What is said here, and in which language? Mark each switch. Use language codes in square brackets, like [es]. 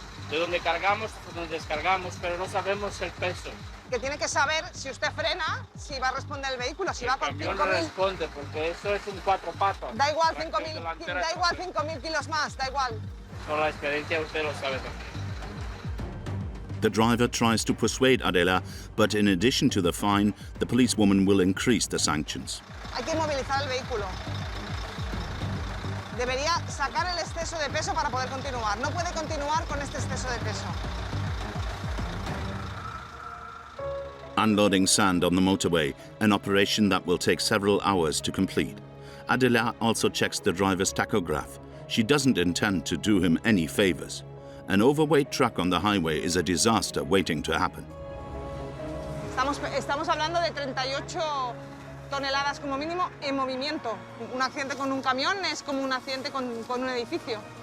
[es] De donde cargamos, de donde descargamos, pero no sabemos el peso. Que tiene que saber si usted frena, si va a responder el vehículo, si va con 5.000... El camión no responde, porque eso es un 4 patas. Da igual 5.000 kilos más, da igual. Con la experiencia usted lo sabe también. [en] The driver tries to persuade Adela, but in addition to the fine, the policewoman will increase the sanctions. [es] Hay que movilizar el vehículo. Debería sacar el exceso de peso para poder continuar. No puede continuar con este exceso de peso. [en] Unloading sand on the motorway, an operation that will take several hours to complete. Adela also checks the driver's tachograph. She doesn't intend to do him any favors. An overweight truck on the highway is a disaster waiting to happen. [es] Estamos hablando de 38 toneladas como mínimo en movimiento. Un accidente con un camión es como un accidente con un edificio.